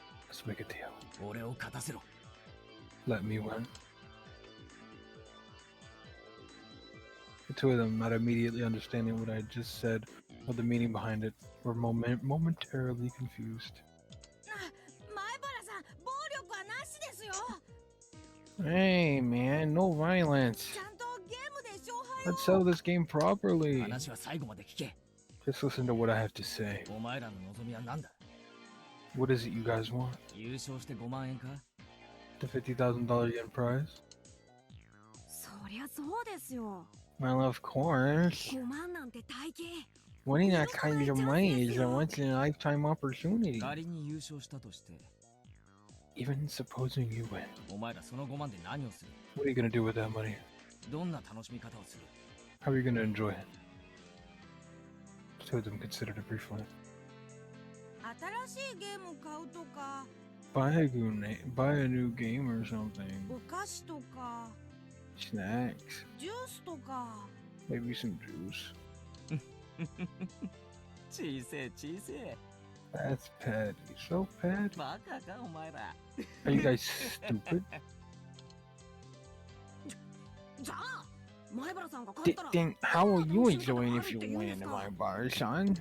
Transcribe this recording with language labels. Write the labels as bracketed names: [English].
[English] Let's make a deal. [Japanese] う。俺を勝たせろ。 [English] Let me win. The two of them, not immediately understanding what I had just said or the meaning behind it, were momentarily confused. [Japanese] 前原さん、暴力はなしですよ。 [English] Hey man, no violence. [Japanese] ちゃんとゲームで勝敗を。 [English] Let's settle this game properly. [Japanese] 話は最後まで聞け。 [English] Just listen to what I have to say. [Japanese] お前らの望みは何だ？ [English] What is it you guys want? [Japanese] 優勝して5万円か？ [English] The $50,000 yen prize? [Japanese] そりゃそうですよ。 [English] Well, of course. [Japanese] 5万なんて大金。 [English] Winning that kind of money is a once in a lifetime opportunity. [Japanese] 仮に優勝したとして、 [English] Even supposing you win, [Japanese] お前らその5万で何をする？ [English] what are you gonna do with that money? [Japanese] どんな楽しみ方をする？ [English] How are you gonna enjoy it? Two of them considered it briefly. [Japanese] 新しいゲーム買うとか、 [English] Buy a new game or something. [Japanese] お菓子とか、 [English] Snacks. [Japanese] ジュースとか。 [English] Maybe some juice. [Japanese] 小せえ小せえ。 [English] That's petty. So petty. [Japanese] バカかお前ら。 [English] Are you guys stupid? [Japanese] じゃあ、前原さんが勝ったら。 [English] Then how will you enjoy it if you win, my bar, son?